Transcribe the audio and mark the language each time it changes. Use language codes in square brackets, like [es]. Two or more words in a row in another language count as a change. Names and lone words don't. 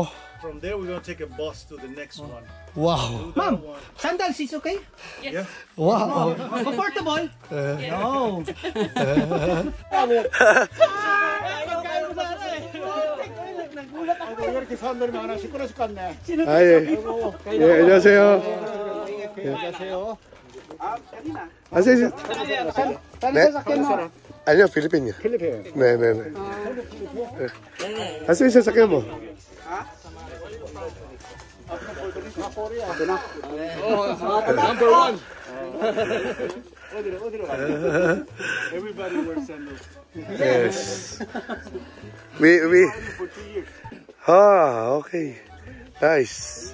[en] From there, we're gonna take a bus to the next one. Wow. Do that one. Sandals is okay? Yes. Wow. Comfortable? Yes. No. Hi. [ko] 안녕하세요. 안녕하세요. 아니요, 필리핀이요. 네네네. 아세요, [tl] sasakyan mo? [en] Number one. Everybody wears sandals. Yes. We. For 2 years. Okay. Nice.